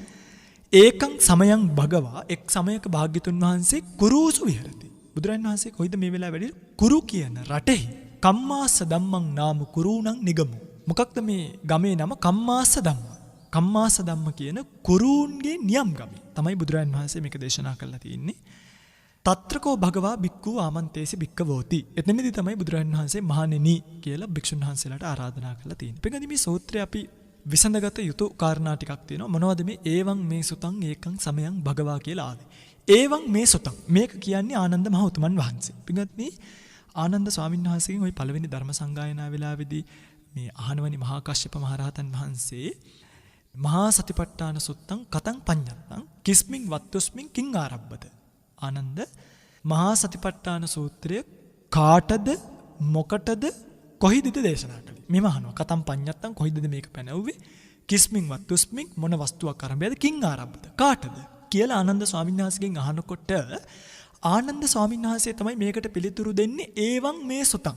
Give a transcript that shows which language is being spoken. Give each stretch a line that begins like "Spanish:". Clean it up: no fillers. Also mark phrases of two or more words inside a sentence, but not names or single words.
Pali: ඒකං සමයං භගවා
Sinhala: එක් සමයක භාග්‍යතුන් වහන්සේ
Pali: කුරුසු විහෙරති.
Sinhala: බුදුරජාණන් වහන්සේ කොයිද මේ වෙලාවේ වැඩි කුරු කියන රටෙහි
Pali: කම්මාස ධම්මං නාම කුරුණං නිගමු.
Sinhala: මොකක්ද මේ ගමේ නම? කම්මාස ධම්ම. කම්මාස ධම්ම කියන කුරුන්ගේ නියම් ගමේ තමයි බුදුරජාණන් වහන්සේ මේක දේශනා කරලා තියෙන්නේ.
Pali: తත්‍රකෝ භගවා බික්ඛු ආමන්තේසි බික්ඛවෝති.
Sinhala: එතනදී තමයි බුදුරජාණන් වහන්සේ මහණෙනි කියලා භික්ෂුන් වහන්සේලාට ආරාධනා කරලා තියෙන්නේ. පිටින් මේ සූත්‍රය අපි විසඳගත යුතු කාරණා ටිකක් තියෙනවා. මොනවද මේ
Pali: ඒවං මේ සුතං ඒකං සමයං භගවා
Sinhala: කියලා ආවේ?
Pali: ඒවං මේ සුතං
Sinhala: මේක කියන්නේ ආනන්ද මහ උතුමන් වහන්සේ. පිටුත්නි ආනන්ද ස්වාමීන් වහන්සේගෙන් ওই පළවෙනි ධර්ම සංගායනා වෙලාවේදී මේ අහනවනි මහා කශ්‍යප මහ රහතන් වහන්සේ
Pali: මහා සතිපට්ඨාන සුත්තං කතං පඤ්ඤත්තං කිස්මින් වත්තුස්මින් කිං ආරබ්බත.
Sinhala: ආනන්ද මහා සතිපට්ඨාන සූත්‍රය කාටද මොකටද කොහිදද දේශනා කළේ? මෙම අහනවා.
Pali: කතම් පඤ්ඤත්තං
Sinhala: කොහිදද මේක පැනවුවේ?
Pali: කිස්මින් වත්තුස්මින්
Sinhala: මොන වස්තුවක් අරඹයද?
Pali: කිං ආරබ්බත.
Sinhala: කාටද කියලා ආනන්ද ස්වාමීන් වහන්සේගෙන් අහනකොට ආනන්ද ස්වාමීන් වහන්සේ තමයි මේකට පිළිතුරු දෙන්නේ
Pali: ඒවං මේ සුතං.